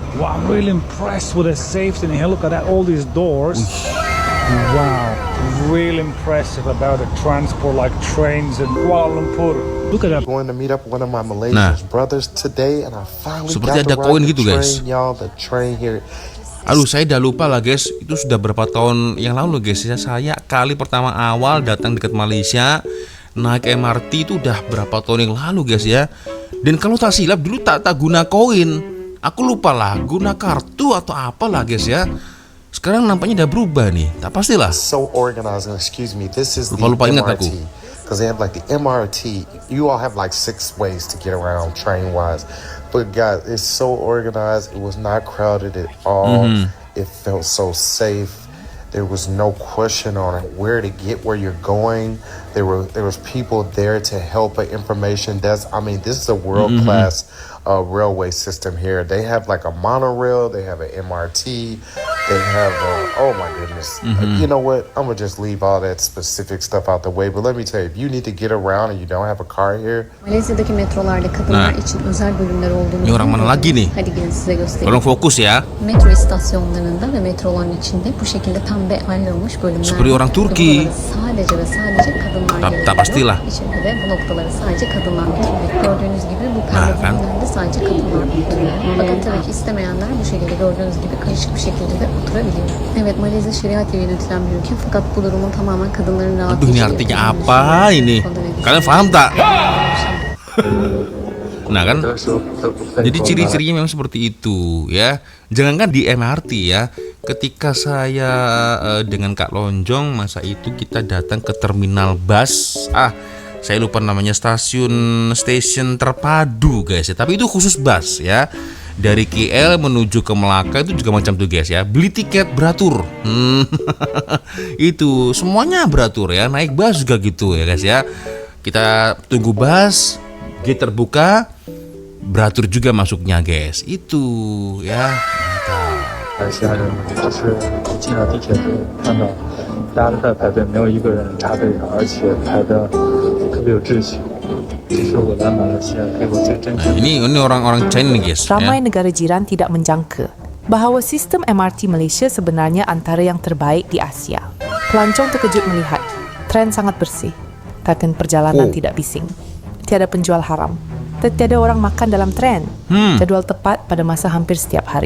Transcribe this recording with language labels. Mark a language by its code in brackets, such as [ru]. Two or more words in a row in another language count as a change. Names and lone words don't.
[en] Wow, I'm really impressed with the safety in here. Look at that, all these doors. Wow, really impressive about the transport like trains in Kuala Lumpur. Look at that. Going to meet up with one of my Malaysian brothers today, and I finally [id] Seperti [en] got [id] ada [en] to [id] koin [en] ride the [id] gitu, guys. [en] train, y'all. The train here. [id] Aduh, saya udah lupa lah guys. Itu sudah berapa tahun yang lalu guys ya. Saya kali pertama awal datang dekat Malaysia naik MRT itu udah berapa tahun yang lalu guys ya. Dan kalau tak silap dulu tak guna koin. Aku lupa lah guna kartu atau apalah guys ya. Sekarang nampaknya udah berubah nih. Tak pastilah. [en] So organized. And excuse me, this is the [id] Lupa ingat aku. [en] MRT. Because they have like the MRT. You all have like 6 ways to get around train wise. But guys, it's so organized. It was not crowded at all. It felt so safe. There was no question on it where to get where you're going. There was people there to help. Information. This is a world class railway system here. They have like a monorail, they have an MRT, they have oh my goodness. You know what? I'm gonna just leave all that specific stuff out the way. But let me tell you, if you need to get around and you don't have a car here, [tr] Malezya'daki metrolarda kadınlar için özel bölümler olduğunu [id] Ini orang mana lagi nih? [tr] Hadi gelin size göstereyim. [id] Tolong fokus ya. [tr] Metro istasyonlarında ve metroların içinde bu şekilde pembe ayrılmış bölümler. [id] Seperti orang Turki. [tr] Sadece ve sadece kadınlar [id] Tak pastilah. [tr] İçinde de bu noktaları sadece kadınlar oturuyor. Gördüğünüz gibi bu pembe [id] kan? [tr] bölümlerde sadece kadınlar oturuyor. Fakat tabii ki istemeyenler bu şekilde gördüğünüz gibi karışık bir şekilde de oturabiliyor. Evet, Malezya şeriat ile yönetilen bir ülke fakat bu durumun tamamen kadınların rahat [id] Aduh, ini artinya apa ini? Kalian paham tak? Nah kan, jadi ciri-cirinya memang seperti itu ya. Jangankan di MRT ya, ketika saya dengan Kak Lonjong masa itu kita datang ke terminal bus, saya lupa namanya, stasiun terpadu guys ya. Tapi itu khusus bus ya. Dari KL menuju ke Melaka itu juga macam tuh guys ya. Beli tiket beratur. Itu semuanya beratur ya. Naik bus juga gitu ya guys ya. Kita tunggu bus, gate terbuka, beratur juga masuknya guys. Itu ya. Mantap. [zh] 其他人就是进了地铁之后看到大家都在排队，没有一个人插队的，而且排的特别有秩序。这是我来马来西亚给我最真正。 [id] Ini orang-orang China nih guys. [ms] Ramai Ya. negara jiran tidak menjangka bahawa sistem MRT Malaysia sebenarnya antara yang terbaik di Asia. Pelancong terkejut melihat tren sangat bersih, taken perjalanan tidak bising, tiada penjual haram, tiada orang makan dalam tren, jadwal tepat pada masa hampir setiap hari.